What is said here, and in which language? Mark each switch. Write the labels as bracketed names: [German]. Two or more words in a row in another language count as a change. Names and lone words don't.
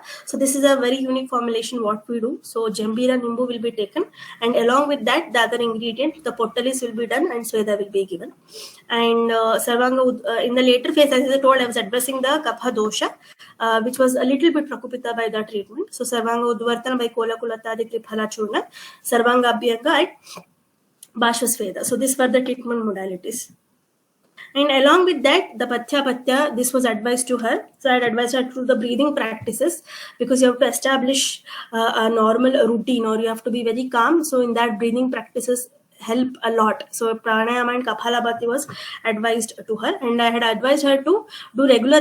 [English] So this is a very unique formulation what we do. So [Sanskrit] Jambira Nimbu [English] will be taken, and along with that the other ingredient, the Pottalis will be done, and Sweda will be given. And Sarvanga in the later phase, as I told, I was addressing the [Sanskrit] Kapha dosha, [English] which was a little bit Prakopita by the treatment. [Sanskrit] So Sarvanga Udvartana by Kola Kulatadi Kriphala Churna, Sarvanga Abhyanga and Bhashasveda. [English] So these were the treatment modalities. And along with that, the Patya, this was advised to her. So I had advised her to the breathing practices, because you have to establish a normal routine, or you have to be very calm. So in that, breathing practices help a lot. So pranayama and Kapalabhati was advised to her, and I had advised her to do regular exercise.